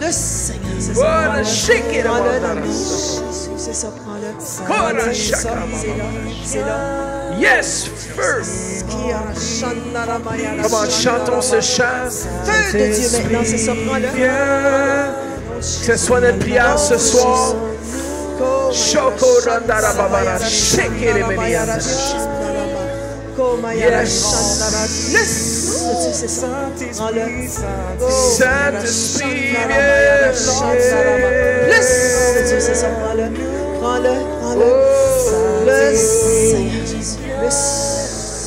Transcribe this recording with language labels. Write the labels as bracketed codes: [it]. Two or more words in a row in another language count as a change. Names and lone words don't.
[fr] Plus, Seigneur, c'est ça, prends-le. Prends-le dans le nom de Jésus, c'est ça, prends-le. Prends-le, c'est ça, c'est là, c'est là. Yes, feu. Comment chantons ce chant? Feu de Dieu maintenant, c'est ça, prends-le. Viens. Que ce soit notre prière ce soir. Chokorandara babara shekere biriandara. Laisse de Dieu, c'est ça, prends-le. Saint-Esprit, Laisse de Dieu, c'est ça, prends-le. Prends-le, prends-le. Laisse, Seigneur Jésus, laisse.